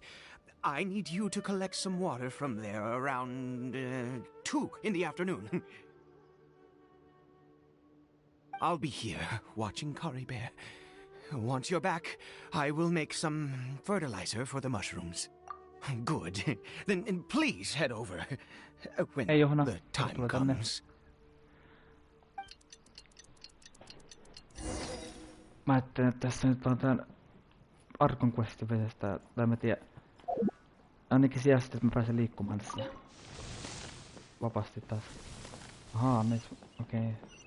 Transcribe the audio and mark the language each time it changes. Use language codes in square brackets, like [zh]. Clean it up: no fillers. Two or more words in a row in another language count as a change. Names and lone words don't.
[en] I need you to collect some water from there around 2 in the afternoon. I'll be here watching Cory Bear. Once you're back, I will make some fertilizer for the mushrooms. Good. Then please head over when [fi] Hei Johanna, [en] the time [fi] tule tänne. [en] comes. [fi] Mä ajattelin, että tässä nyt on tän Arkon questin vedestä, tai mä tiedän. Ainakin sijasta, että mä pääsen liikkumaan tässä vapaasti taas. Ahaa, okei. Okay.